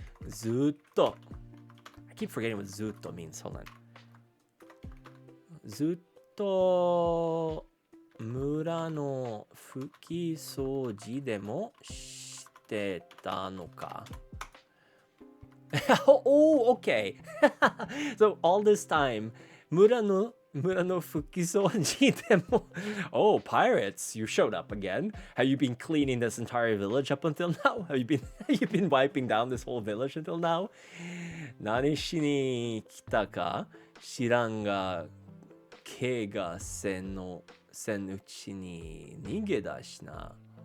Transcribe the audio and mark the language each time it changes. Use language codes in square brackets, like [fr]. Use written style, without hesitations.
[en] ずっと I keep forgetting what ずっと means. Hold on. [ja] ずっと村の拭き掃除でもしてたのか? [en] Oh, okay. So all this time, [ja] 村の村の拭き掃除でも [en] Oh, pirates, you showed up again. Have you been cleaning this entire village up until now? Have you been wiping down this whole village until now? [ja] 何しに来たか知らんが、怪我せんうちに逃げ出しな。